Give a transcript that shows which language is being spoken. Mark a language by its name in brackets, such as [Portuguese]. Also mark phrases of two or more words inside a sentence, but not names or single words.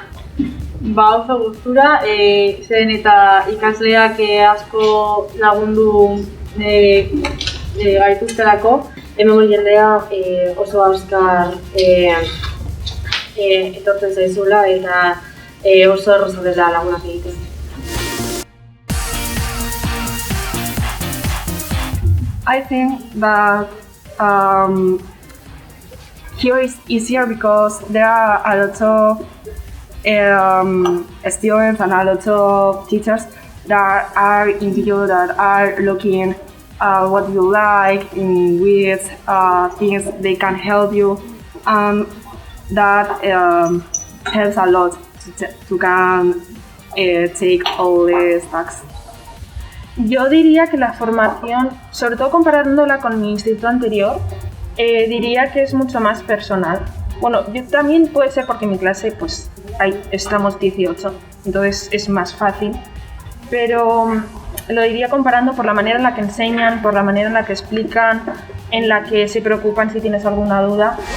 [Basque] Oso gustura, zen eta ikasleak asko lagundu gaituztelako. Hemengo jendea oso azkar etortzen zaizula eta oso erraza dela lagunak egiten. [English] I think that here is easier because there are a lot of students and a lot of teachers that are into you, that are looking what you like, in which things they can help you, and that helps a lot to can take all these tasks. [Spanish] Yo diría que la formación, sobre todo comparándola con mi instituto anterior, diría que es mucho más personal. Bueno, yo también puede ser porque en mi clase pues estamos 18, entonces es más fácil, pero lo diría comparando por la manera en la que enseñan, por la manera en la que explican, en la que se preocupan si tienes alguna duda.